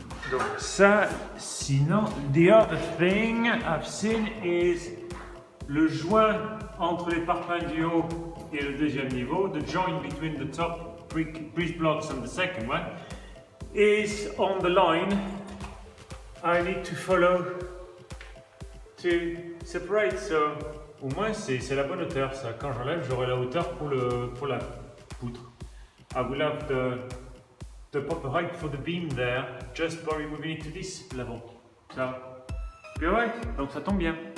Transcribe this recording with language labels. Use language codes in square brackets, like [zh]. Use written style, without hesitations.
[fr] Donc ça, sinon, [en] the other thing I've seen is [fr] le joint entre les parpaings du haut et le deuxième niveau, [en] the joint between the top bridge blocks and the second one, is on the line. I need to follow to separate, so [fr] au moins c'est la bonne hauteur ça. Quand j'enlève, j'aurai la hauteur pour la poutre. [en] I will have the proper height for the beam there, just by removing it to this level. So, be alright, [fr] donc ça tombe bien.